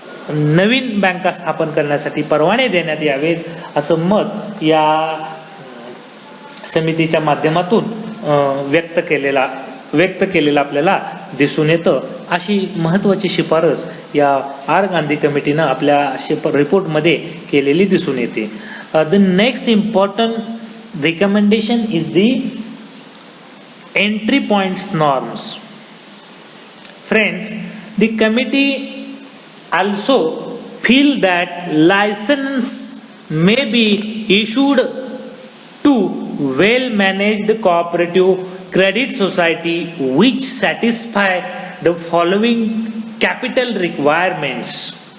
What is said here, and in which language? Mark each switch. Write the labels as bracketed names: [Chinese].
[Marathi] नवीन बँका स्थापन करण्यासाठी परवाने देण्यात यावेत असं मत या समितीच्या माध्यमातून व्यक्त केलेलं आपल्याला दिसून येतं. अशी महत्त्वाची शिफारस या आर गांधी कमिटीनं आपल्या रिपोर्टमध्ये केलेली दिसून येते. [English] The next important recommendation is the entry points norms. Friends, the committee also feel that license may be issued to well managed cooperative credit society which satisfy the following capital requirements.